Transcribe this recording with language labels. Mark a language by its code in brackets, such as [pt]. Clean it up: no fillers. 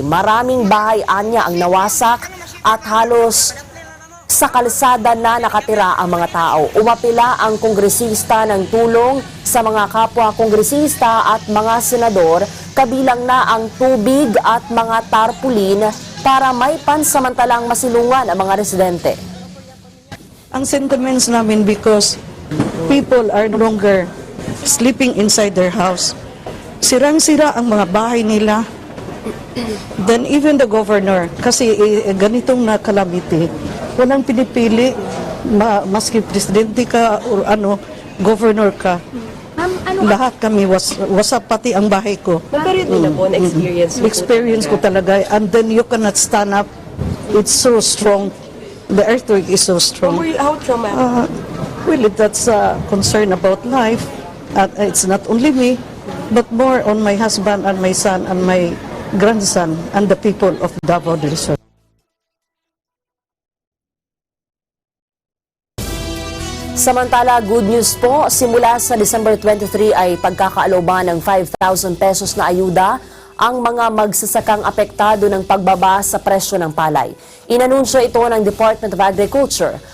[tl] Maraming bahay anya ang nawasak at halos sa kalsada na nakatira ang mga tao. Umapila ang kongresista ng tulong sa mga kapwa kongresista at mga senador, kabilang na ang tubig at mga tarpaulin para may pansamantalang masilungan ang mga residente. Ang sentiments namin [en] because people are no longer sleeping inside their house. [tl] Sirang-sira ang mga bahay nila. [en] Then even the governor, [tl] kasi ganitong na calamity, walang pinipili, maski presidente ka o governor ka. Lahat kami wasap pati ang bahay ko. Experience ko talaga. [en] And then you cannot stand up. It's so strong. The earthquake is so strong. How traumatic? Well, that's a concern about life. It's not only me, but more on my husband and my son and my grandson and the people of Davao del Sur. [tl] Samantala, [en] good news [tl] po, simula sa December 23 ay pagkakaalooban ng 5,000 pesos na ayuda ang mga magsasakang apektado ng pagbaba sa presyo ng palay. Inanunsyo ito ng Department of Agriculture.